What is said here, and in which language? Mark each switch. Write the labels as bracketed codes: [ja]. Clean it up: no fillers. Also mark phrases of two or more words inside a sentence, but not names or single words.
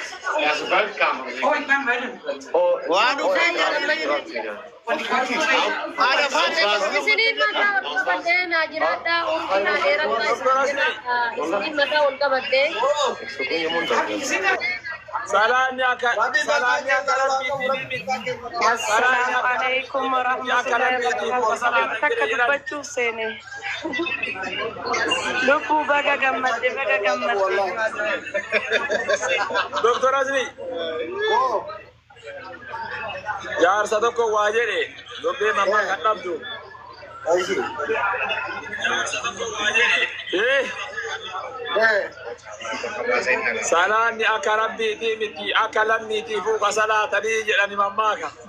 [om] Waan dhufeen haadha faatee Isiniin mataa ol qabattee naa jiraadhaa ulfinaa dheerattaa isiniin mataa ol qabattee. Salaamni akka [ar] السلام عليكم ورحمة الله وبركاته. [om] Takka dubbachuuf seene. Lubbuu baga gammadde. Doktor Asli. Jaarsa tokko waa jedhe dobbee mammaa kan dhabdu. Salaanni akka rabbiitii miti akka lammiitii fuuqa salaatanii jedhani mammaaka.